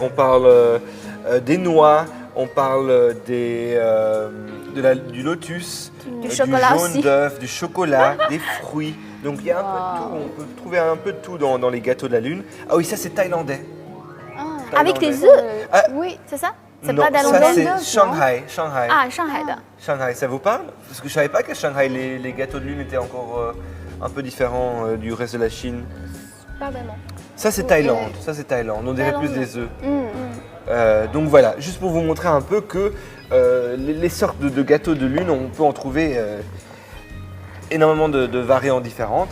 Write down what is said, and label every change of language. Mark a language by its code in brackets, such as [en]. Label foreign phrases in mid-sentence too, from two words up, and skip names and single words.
[fr] On parle des noix, on parle du lotus, Du chocolat jaune aussi. d'œuf, du chocolat, des fruits. Donc il y a un peu de tout. On peut trouver un peu de tout dans les gâteaux de la lune. Ah oui, ça c'est thaïlandais. Ah, Avec des Thaïlandais. œufs, Ah, oui. c'est ça? C'est non, pas ça thaïlandais? c'est non Shanghai. Shanghai. Ah, Shanghai 的. Shanghai, ça vous parle? Parce que je savais pas qu'à Shanghai, les gâteaux de lune étaient encore un peu différents du reste de la Chine. Pas vraiment. Ça c'est Ok. Thaïlande, ça c'est Thaïlande, on dirait plus Thaïlande. des œufs. Mm. Donc voilà, juste pour vous montrer un peu que les sortes de gâteaux de lune, on peut en trouver énormément de variantes différentes.